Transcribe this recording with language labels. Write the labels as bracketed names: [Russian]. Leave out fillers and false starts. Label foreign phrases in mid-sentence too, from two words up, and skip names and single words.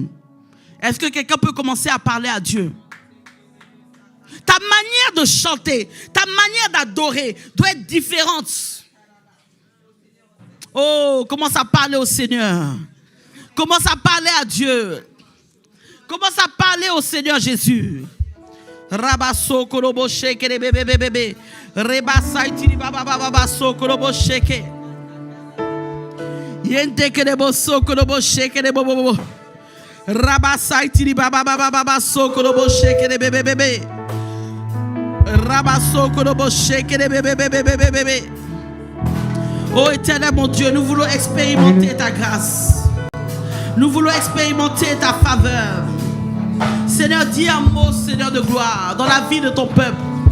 [French] Est-ce que quelqu'un peut commencer à parler à Dieu? Ta manière de chanter, ta manière d'adorer doit être différente. Oh, commence à parler au Seigneur. Commence à parler à Dieu. Commence à parler au Seigneur Jésus. Rabasso korobo sheke de bébé bébé. Rebasai tiri baba baba so korobo sheke. Yente ke de bosso korobo sheke de bobo. Rabasai tiri baba baba baba so korobo sheke de bébé bébé. Rabasso korobo sheke de bébé bébé bébé bébé. Oh Éternel mon Dieu, nous voulons expérimenter ta grâce. Nous voulons expérimenter ta faveur. Seigneur, dis un mot, Seigneur de gloire, dans la vie de ton peuple.